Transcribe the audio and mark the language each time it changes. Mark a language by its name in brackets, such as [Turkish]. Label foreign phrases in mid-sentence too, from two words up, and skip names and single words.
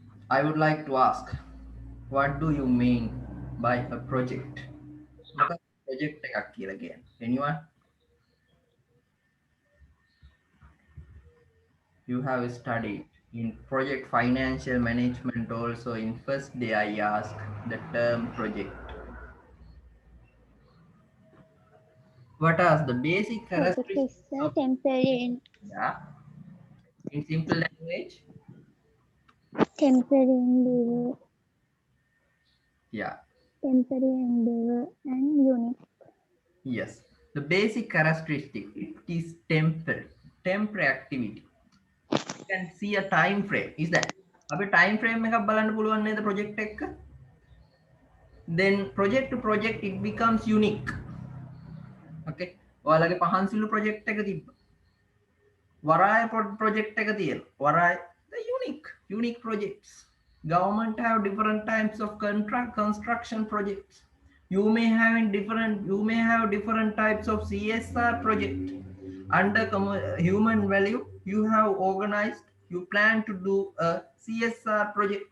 [English] I would like to ask, what do you mean by a project? [Sinhala] මොකක්ද project එකක් කියලා කියන්නේ? [English] Anyone? You have studied in project financial management also. In first day I asked the term project. What are the basic Project characteristics is a of, yeah, in simple language? temporary endeavor, Yeah, and unique. yes. The basic characteristic, it is temporary, temporary activity. You can see a time frame. Is that? [Sinhala] අපි [English] time frame [Sinhala] එකක් බලන්න පුළුවන් නේද project එකක? [English] Then project to project it becomes unique. [Sinhala] Okay. ඔයාලගේ පහන්සිල්ලු project එක තිබ්බ. වරාය project එක තියෙනවා. [English] වරාය the unique projects. Government have different types of contract construction projects. You may have different types of CSR project. Under human value, you have organized, you plan to do a CSR project.